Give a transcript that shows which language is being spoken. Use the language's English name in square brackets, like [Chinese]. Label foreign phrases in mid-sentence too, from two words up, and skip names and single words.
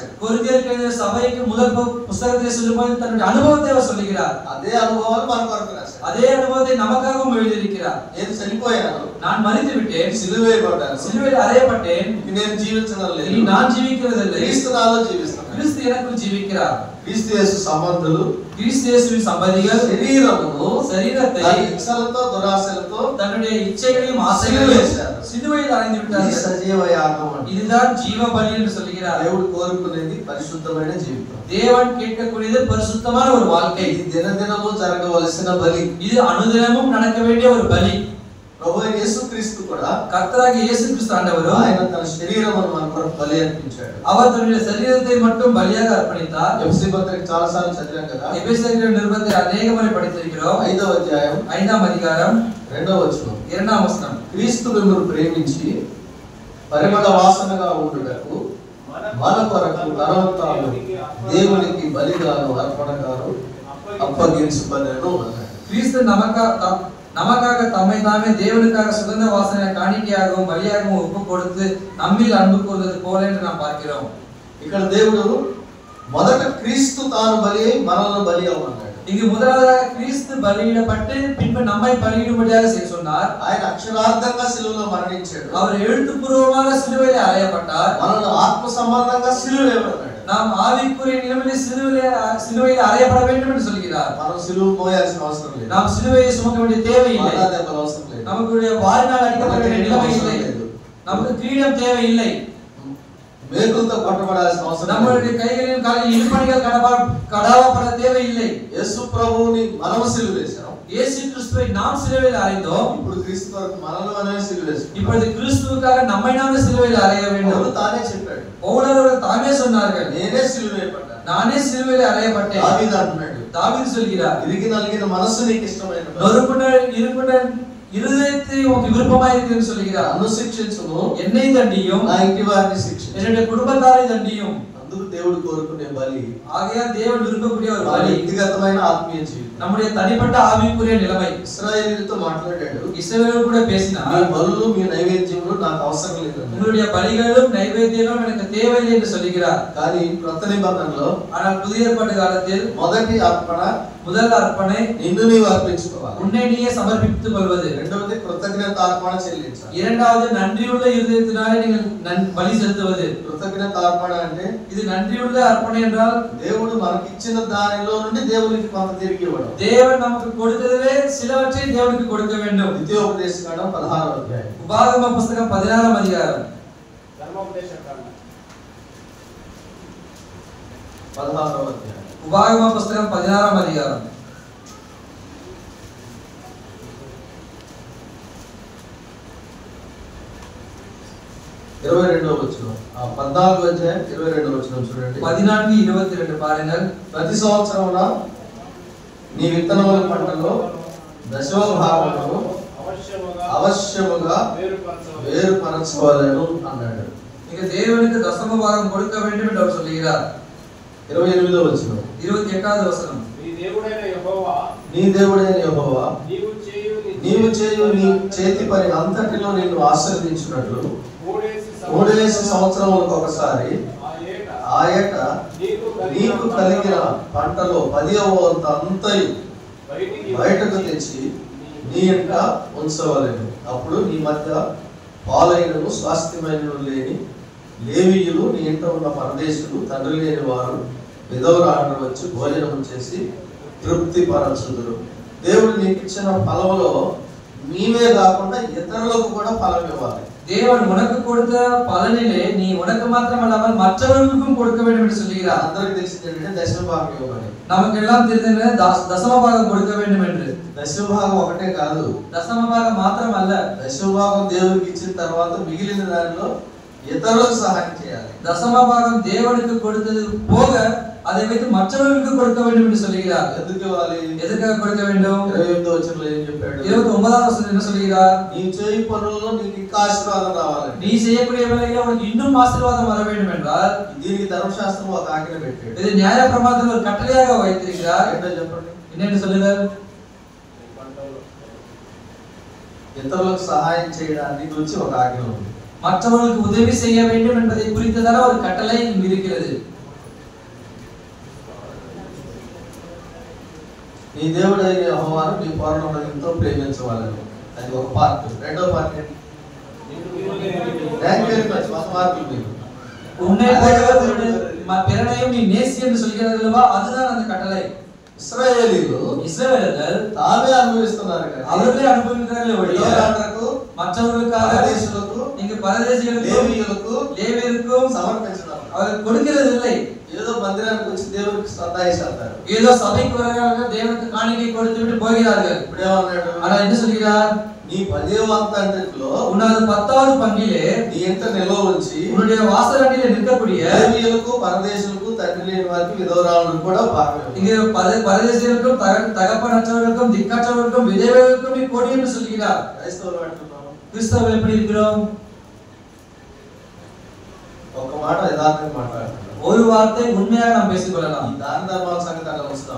[Tamil] கொரிந்தியருக்கு எழுதிய சபைக்கு முதல் புத்தகத்தை சொல்லும்போது தன்னுடைய அனுபவத்தை அவர் சொல்கிறார். [Telugu] అదే అనుభవాలు మన కొరకు రాశాడు. [Tamil] அதே அனுபவத்தை நமக்காகவும் எழுதியிருக்கிறார். [Telugu] నేను చనిపోయాను, [Tamil] நான் மரித்து விட்டேன், [Telugu] సిలువ వేయబడ్డాను, [Tamil] சிலுவையில் அறையப்பட்டேன், [Telugu] నేను జీవించడం లేదు, [Tamil] இனி நான் ஜீவிக்கிறதில்லை, [Telugu] క్రీస్తు నాలో జీవిస్తున్నాడు. [Tamil] கிறிஸ்து எனக்குள் ஜீவிக்கிறார். [Telugu] క్రీస్తు యేసు సంబంధులు [Tamil] கிறிஸ்து இயேசுவின் சம்பதிகள் [Telugu] శరీరమును [Tamil] சரீரத்தை [Telugu] దాని ఇచ్చలతో దురాశలతో [Tamil] தன்னுடைய இச்சைகளையும் ஆசைகளையும் சிலுவையில் அறைந்து [Telugu] ఇది [Tamil] விட்டார்கள். [Telugu] సజీవ యాగం అంటే [Tamil] இதுதான் ஜீவ பலி என்று சொல்கிறார். [Telugu] దేవుడు కోరుకునేది పరిశుద్ధమైన జీవితం. [Tamil] தேவன் கேட்கக்கூடியது பரிசுத்தமான ஒரு வாழ்க்கை. [Telugu] ఇది దినదినము జరగవలసిన బలి. [Tamil] இது அனுதினமும் நடக்க வேண்டிய ஒரு பலி. [Telugu] ప్రభు అయిన యేసుక్రీస్తు కూడా [Tamil] கர்த்தராகிய இயேசு கிறிஸ்து ஆண்டவர் [Telugu] ఆయన తన శరీరమును మన కొరకు బలి అర్పించాడు. [Tamil] அவர் தன்னுடைய சரீரத்தை மட்டும் பலியாக அர்ப்பணித்தார். [Telugu] ఎఫెసీ పత్రిక చాలా సార్లు చదివాం కదా. [Tamil] எபேசியர் நிருபத்தை அநேக முறை படித்திருக்கிறோம். [Telugu] 5వ అధ్యాయం [Tamil] 5ஆம் அதிகாரம் [Telugu] 2వ వచనం. [Tamil] 2ஆம் வசனம். [Telugu] క్రీస్తు మిమ్మును ప్రేమించి పరిమళ వాసనగా ఉండుటకు మన కొరకు తనవంతాను దేవునికి బలిగాను అర్పణగాను అప్పగించబడెను అన్నాడు. [Tamil] கிறிஸ்து நமக்காக தம்மை தாமே தேவனுக்காக சுகந்த வாசனை காணிக்கையாகவும் பலியாகவும் ஒப்பு கொடுத்து நம்மில் அன்பு கூர்ந்தது போல என்று நாம் பார்க்கிறோம். [Telugu] ఇక్కడ దేవుడు మొదట క్రీస్తు తాను బలి అయి మనల్ని బలి అవ్వమన్నాడు. [Tamil] இங்கு முதலாவதாக கிறிஸ்து பலியிடப்பட்டு பின்பு நம்மை பலியிடும்படியாக செய்ய சொன்னார். [Telugu] ఆయన అక్షరార్థంగా సిలువలో మరణించాడు. [Tamil] அவர் எழுத்துப்பூர்வமாக சிலுவையில் அறையப்பட்டார். [Telugu] మనల్ని ఆత్మ సంబంధంగా సిలువ వేయబడ్డాడు. [Tamil] நாம் ஆவிக்குரிய நிலைமையில் சிலுவையில் அறையப்பட வேண்டும் என்று சொல்கிறார். [Telugu] మనం సిలువ మోయాల్సిన అవసరం లేదు. [Tamil] நாம் சிலுவையை சுமக்க வேண்டிய தேவையில்லை. [Telugu] దెబ్బలు అవసరం లేదు. [Tamil] நமக்கு வாரினால் அடிக்கப்பட வேண்டிய நிலைமை இல்லை. நமக்கு கிரீடம் தேவையில்லை. [Telugu] మేకులతో కొట్టబడాల్సిన అవసరం [Tamil] நம்மளுடைய கைகளிலும் காலில் இடுப்பணிகள் கடாவப்பட தேவையில்லை. [Telugu] యేసు ప్రభువుని మనం సిలువేశాం. [Tamil] இயேசு கிறிஸ்துவை நாம் சிலுவையில் அறைந்தோம். [Telugu] ఇప్పుడు క్రీస్తు కొరకు మనల్ని మనమే సిలువేశాం. [Tamil] இப்பொழுது கிறிஸ்துவுக்காக நம்மை நாமே சிலுவையில் அறைய வேண்டும். [Telugu] పౌలు తానే చెప్పాడు. [Tamil] பவுலர்கள் தாமே சொன்னார்கள், [Telugu] నేనే సిలువేయబడ్డాను. [Tamil] நானே சிலுவையில் அறையப்பட்டேன். [Telugu] దావీదు అంటున్నాడు. [Tamil] தாவீது சொல்கிறார், [Telugu] ఇరిగి నలిగిన మనస్సు నీకు ఇష్టమైన [Tamil] நொறுங்குண்ட இருதயத்தை உனக்கு விருப்பமாய் இருக்குன்னு சொல்கிறார். [Telugu] నన్ను శిక్షించుము, [Tamil] என்னை தண்டியும், [Telugu] నా ఇంటి వారిని శిక్షించు. [Tamil] என்னுடைய குடும்பத்தாரை தண்டியும். [Telugu] అందుకు దేవుడు కోరుకునే బలి [Tamil] ஆகையால் தேவன் விரும்பக்கூடிய ஒரு [Telugu] మన [Tamil] பலி [Telugu] వ్యక్తిగతమైన ఆత్మీయ జీవితం. [Tamil] நம்முடைய தனிப்பட்ட ஆவிக்குரிய நிலைமை. [Telugu] ఇశ్రాయేలీయులతో మాట్లాడాడు. [Tamil] இஸ்ரவேலோடு கூட பேசினார், [Telugu] మీ బలులు మీ నైవేద్యములు నాకు అవసరం లేదు. [Tamil] உங்களுடைய பலிகளும் நைவேத்தியங்களும் எனக்கு தேவையில்லை என்று சொல்கிறார். [Telugu] కానీ క్రొత్త నిబంధనలో [Tamil] ஆனால் புதிய ஏற்பாட்டு காலத்தில் [Telugu] మొదటి అర్పణ [Tamil] முதல் அர்ப்பணை [Telugu] నిన్ను నీవు అర్పించుకోవాలి. [Tamil] உன்னை நீயே சமர்ப்பித்துக் கொள்வது. [Telugu] రెండవది కృతజ్ఞత అర్పణ చెల్లించాలి. [Tamil] இரண்டாவது நன்றியுள்ள இருதயத்தினாலே நீங்கள் பலி செலுத்துவது. [Telugu] కృతజ్ఞత అర్పణ అంటే [Tamil] இது நன்றியுள்ள அர்ப்பணை என்றால் [Telugu] దేవుడు మనకి ఇచ్చిన దానిలో నుండి దేవునికి కొంత తిరిగి ఇవ్వడం. [Tamil] தேவன் நமக்கு கொடுத்ததிலே சிலவற்றை தேவனுக்கு கொடுக்க வேண்டும். [Telugu] ద్వితీయోపదేశకాండం 16వ అధ్యాయం. [Tamil] உபாகம புத்தகம் 16ஆம் அதிகாரம். [Telugu] ధర్మోపదేశ కాండం 16వ అధ్యాయం. [Tamil] உபாகம புத்தகம் 16ஆம் அதிகாரம். [Telugu] 22వ వచనం. 14వ అధ్యాయం 22వ వచనం చూడండి. [Tamil] 14:22 పారుங்கள். [Telugu] ప్రతి సంవత్సరమున నీ విత్తనముల పంటలో దశమ భాగమును అవశ్యముగా వేరుపరచవలెను అన్నాడు. [Tamil] நீங்க தேவனுக்கு தசம பாகம் கொடுக்க வேண்டும் என்று அவர் சொல்கிறார். [Telugu] 28వ వచనం. [Tamil] 28வது வசனம். [Telugu] నీ దేవుడైన యెహోవా నీవు చేయు నీ చేతి పని అంతటిలో నిన్ను ఆశీర్వదించినట్లు మూడేసి సంవత్సరములకు ఒకసారి ఆ ఏట నీకు కలిగిన పంటలో 10వ వంతు అంతయు బయటకు తెచ్చి నీ ఇంట ఉంచవలెను. అప్పుడు నీ మధ్య పాలైనను స్వాస్థ్యమైనను లేని లేవీయులు, నీ ఇంట ఉన్న పరదేశులు, తండ్రి లేని వారు, విధవరాండ్రు వచ్చి భోజనం చేసి తృప్తి పరచుదురు. దేవుడు నీకు ఇచ్చిన ఫలములో నీవే కాకుండా ఇతరులకు కూడా ఫలం ఇవ్వాలి. [Tamil] தேவன் உனக்கு கொடுத்த பலனிலே நீ உனக்கு மாத்திரமல்லாமல் மற்றவர்களுக்கும் கொடுக்க வேண்டும் என்று சொல்கிறார். [Telugu] అందరికీ తెలిసింది ఏంటంటే దశమ భాగం ఇవ్వమని. [Tamil] நமக்கு எல்லாம் தெரிந்தது தசம பாகம் கொடுக்க வேண்டும் என்று. [Telugu] దశమ భాగం ఒకటే కాదు, [Tamil] தசம பாகம் மாத்திரமல்ல, [Telugu] దశమ భాగం దేవుడికి ఇచ్చిన తర్వాత మిగిలిన దానిలో ఇతరులకు సహాయం చేయాలి. [Tamil] தசம பாகம் தேவனுக்கு கொடுத்தது போக அதை வைத்து மற்றவர்களுக்கு கொடுக்க வேண்டும் என்று சொல்கிறார். [Telugu] ఎందుకు ఇవ్వాలి? [Tamil] எதற்காக கொடுக்க வேண்டும்? [Telugu] 28వ వచనంలో ఏం చెప్పాడు? [Tamil] 29வது வசனம் என்ன சொல்கிறார்? [Telugu] నీ చేయి పనుల్లో నీకు ఇంకా ఆశీర్వాదం రావాలి. [Tamil] நீ செய்யக்கூடிய வேலையில உனக்கு இன்னும் ஆசீர்வாதம் வர வேண்டும் என்றால் [Telugu] దీనికి ధర్మశాస్త్రం ఒక ఆజ్ఞ పెట్టాడు. [Tamil] இது நியாய பிரமாணத்தில் ஒரு கட்டளையாக வைத்திருக்கிறார். [Telugu] ఏంటో చెప్పండి. [Tamil] என்னன்னு சொல்லுகிறார்? [Telugu] ఇతరులకు సహాయం చేయడానికి గురించి ఒక ఆజ్ఞ ఉంది. [Tamil] மற்றவர்களுக்கு உதவி செய்ய வேண்டும் என்பதை குறித்ததான ஒரு கட்டளை இங்கு இருக்கிறது. [Telugu] నీ దేవుడైన యెహోవాను నీ పూర్ణ హృదయంతో ప్రేమించవాలని. అది ఒక పార్ట్. రెండో పార్ట్ ఏంటి? [English] Thank you very much. [Telugu] ఒక మార్క్ మీకు. [Tamil] உன்னை பிறனையும் நீ நேசி என்று சொல்கிறதல்லவா, அதுதான் அந்த கட்டளை. [Telugu] ఇశ్రాయేలీయులు [Tamil] இஸ்ரவேலர்கள் [Telugu] తామే అనుభవిస్తున్నారు కదా. [Tamil] அவர்களே அனுபவிக்கிறார்களே ஒழிய மற்றவர்களுக்காக [Telugu] పరదేశులకు, [Tamil] நீங்க பரதேசிகளுக்கும் லேவியருக்கும் [Telugu] సమర్పించడం. [Tamil] அவர்கள் கொடுக்கிறது இல்லை. [Telugu] ఏదో మందిరానికి వచ్చి దేవునికి శ్రద్ధాయిస్తారు. [Tamil] ஏதோ சபைக்கு வருகிறார்கள், தேவனுக்கு காணிக்கை கொடுத்து விட்டு போகிறார்கள். [Telugu] ఇప్పుడేమన్నాడు? [Tamil] ஆனால் என்ன சொல்கிறார்? [Telugu] నీ 10వ వంతంటిలో [Tamil] உன்னது 10வது பங்கிலே [Telugu] నీ ఇంట నిల్వ ఉంచి [Tamil] உன்னுடைய வாசலடியிலே நிற்கக்கூடிய [Telugu] లేవీయులకు, పరదేశులకు, తండ్రి లేని వారికి, విధవరాలకు కూడా భాగం. [Tamil] இங்கே பரதேசிகளுக்கும் தகப்பனற்றவர்களுக்கும் திக்கற்றவர்களுக்கும் விதவைகளுக்கும் நீ கொடி என்று சொல்கிறார். [Telugu] క్రైస్తవులు అంటున్నాం. [Tamil] கிறிஸ்தவர்கள் எப்படி இருக்கிறோம்? [Telugu] ఒక మాట యథార్థంగా మాట్లాడుతున్నాం. [Tamil] ஒரு வார்த்தை உண்மையாக நாம் பேசிக் [Telugu] ఈ [Tamil] கொள்ளலாம். [Telugu] దాన ధర్మాల సంగతి అలా వస్తాం.